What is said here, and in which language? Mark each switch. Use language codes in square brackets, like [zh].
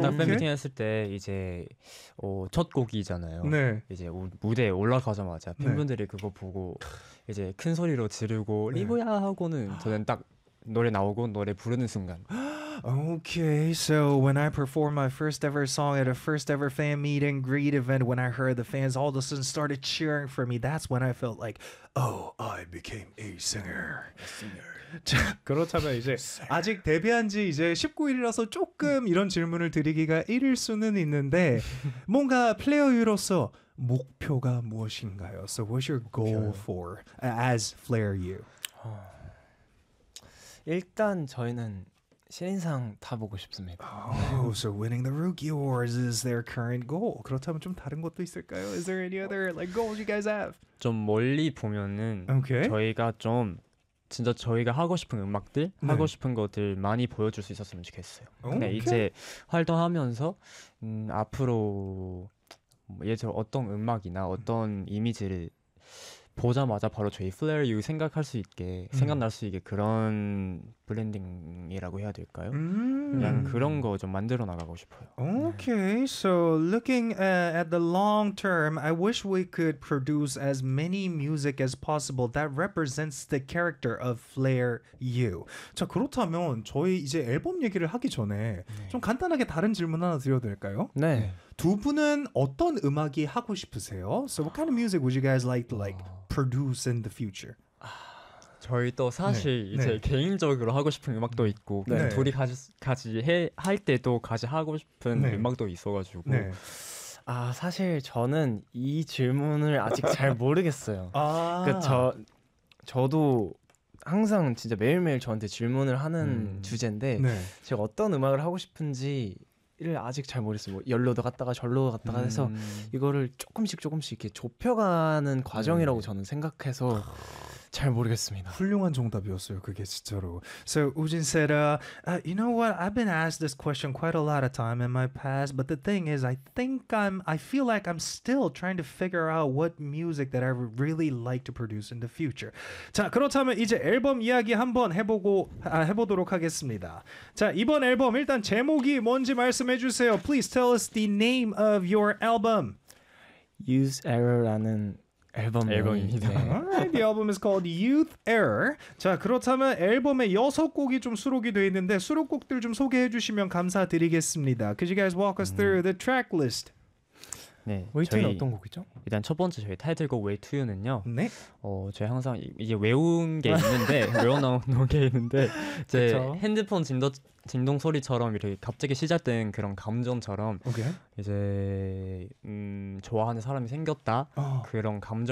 [ko] 딱 팬미팅 했을 때 이제 첫 곡이잖아요. 네. 이제 무대에 올라가자마자 팬분들이 네. 그거 보고 이제 큰 소리로 지르고 네. 리브야 하고는 저는 딱 노래 나오고 노래 부르는 순간. [en] Okay, so when I performed my first ever song at a first ever fan meet and greet event, when I heard the fans all of a sudden started cheering for me, that's when I felt like, oh, I became a singer. A singer. [ko] 자, 그렇다면 이제 아직 데뷔한 지 이제 19일이라서 조금 이런 질문을 드리기가 이를 수는 있는데 뭔가 플레이어로서 목표가 무엇인가요? [en] So what's your goal for as Flair U? [ko] 일단 저희는 신인상 타 보고 싶습니다. [en] Oh, so winning the Rookie Awards is their current goal. [ko] 그렇다면 좀 다른 것도 있을까요? [en] Is there any other like goals you guys have? [ko] 좀 멀리 보면은 [en] okay. [ko] 저희가 좀 진짜 저희가 하고 싶은 음악들 네. 하고 싶은 것들 많이 보여줄 수 있었으면 좋겠어요. 근데 이제 활동하면서 앞으로 예전 어떤 음악이나 어떤 이미지를 보자마자 바로 저희 Flair U 생각할 수 있게 생각날 수 있게 그런 브랜딩이라고 해야 될까요? 그냥 그런 거 좀 만들어 나가고 싶어요. Okay, so looking at the long term, I wish we could produce as many music as possible that represents the character of Flair U. 자, 그렇다면 저희 이제 앨범 얘기를 하기 전에 네. 좀 간단하게 다른 질문 하나 드려도 될까요? 네. 두 분은 어떤 음악이 하고 싶으세요? [en] So what kind of music would you guys like to like produce in the future? [ko] 저희 또 사실 네. 이제 네. 개인적으로 하고 싶은 음악도 있고 네. 둘이 할 때도 같이 하고 싶은 네. 음악도 있어가지고 네. 아 사실 저는 이 질문을 아직 잘 모르겠어요. 아. 저도 항상 진짜 매일매일 저한테 질문을 하는 주제인데 네. 제가 어떤 음악을 하고 싶은지 이를 아직 잘 모르겠어요. 뭐 열로도 갔다가 절로 갔다가 해서 이거를 조금씩 조금씩 이렇게 좁혀가는 과정이라고 저는 생각해서 잘 모르겠습니다. 훌륭한 정답이었어요. 그게 진짜로. [en] So Woojin said, you know what? I've been asked this question quite a lot of time in my past, but the thing is, I feel like I'm still trying to figure out what music that I would really like to produce in the future. [ko] 자, 그렇다면 이제 앨범 이야기 한번 해보도록 하겠습니다. 자, 이번 앨범 일단 제목이 뭔지 말씀해주세요. [en] Please tell us the name of your album. [ko] Use Error라는 앨범입니다. [en] Alright, the album is called Youth Error. [ko] 자, 그렇다면 앨범에 여섯 곡이 좀 수록이 되어 있는데 수록곡들 좀 소개해 주시면 감사드리겠습니다. [en] Could you guys walk us through the track list? [ko] 네, Way To는 어떤 곡이죠? 일단 첫 번째 저희 타이틀곡 Way To You는요. 네. 저희 항상 이게 외운 게 있는데 외워놓은 게 있는데 제 핸드폰 진동 소리처럼 이렇게 갑자기 시작된 그런 감정처럼 [en] okay. [ko] 이제 좋아하는 사람이 생겼다 그런 감정을